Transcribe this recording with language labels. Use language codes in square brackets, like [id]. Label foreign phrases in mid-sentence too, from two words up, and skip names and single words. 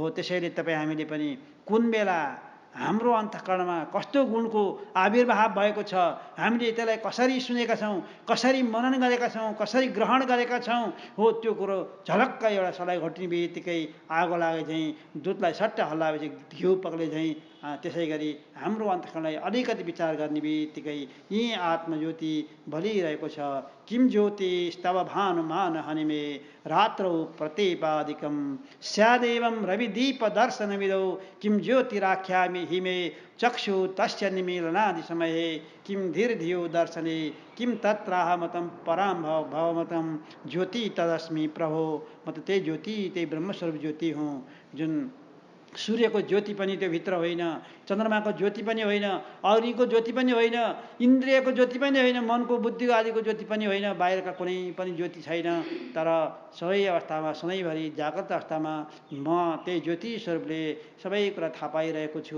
[ne] त्यसैले तपाईँ हामीले पनि कुन बेला हाम्रो अन्तःकरणमा कस्तो गुणको आविर्भाव भएको छ, हामीले त्यसलाई कसरी सुनेका छौँ, कसरी मनन गरेका छौँ, कसरी ग्रहण गरेका छौँ हो, त्यो कुरो झलक्क एउटा सलाई घोट्ने बित्तिकै आगो लागे झैँ, दुधलाई सट्ट हल्लाएपछि घिउ पक्ले झैँ, त्यसै गरी हाम्रो अन्तःकरणलाई अलिकति विचार गर्ने बित्तिकै यी आत्मज्योति बलिरहेको छ। [sa] किम ज्योतिस्तव भानुमान हनिमे रात्रौ प्रतीपादिकं स्यादेवं रविदीप दर्शनविदौ किम ज्योतिराख्यामि हिमे चक्षु तस्य निमीलनादि समये किम धीर्धियो दर्शने किम तत्राहमतं परां भवमतं ज्योति तदस्मि प्रभो। [ne] म त त्यही ज्योति, त्यही ब्रह्मस्वरूप ज्योति हुँ, जुन सूर्यको ज्योति पनि त्यो भित्र होइन, चन्द्रमाको ज्योति पनि होइन, अग्निको ज्योति पनि होइन, इन्द्रियको ज्योति पनि होइन, मनको बुद्धिको आदिको ज्योति पनि होइन, बाहिरका कुनै पनि ज्योति छैन। तर सबै अवस्थामा, सधैँभरि जाग्रत अवस्थामा म त्यही ज्योति स्वरूपले सबै कुरा थाहा पाइरहेको छु।